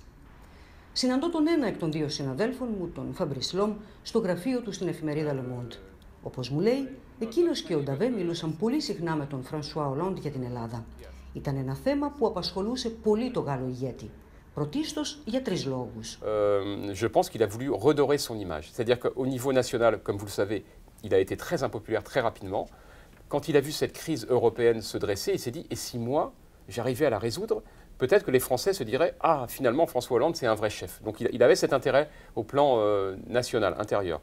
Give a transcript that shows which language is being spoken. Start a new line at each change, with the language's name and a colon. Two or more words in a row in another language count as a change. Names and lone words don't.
Greek: Συναντώ τον ένα εκ των δύο συναδέλφων μου, τον Φαμπρίς Λόμ, στο γραφείο του στην εφημερίδα Le Monde. Όπως μου λέει, εκείνος και ο Νταβέ μιλούσαν πολύ συχνά με τον Φρανσουά Ολάντ για την Ελλάδα. Ήταν ένα θέμα που απασχολούσε πολύ το Γάλλο ηγέτη. Πρωτίστως για τρεις λόγους.
French: Je pense qu'il a voulu redorer son image. C'est-à-dire qu'au niveau national, comme vous le savez, il a été très impopulaire très rapidement. Quand il a vu cette crise européenne se dresser, il s'est dit, et si moi, j'arrivais à la résoudre, peut-être que les Français se diraient, ah, finalement, François Hollande, c'est un vrai chef. Donc il avait cet intérêt au plan national, intérieur.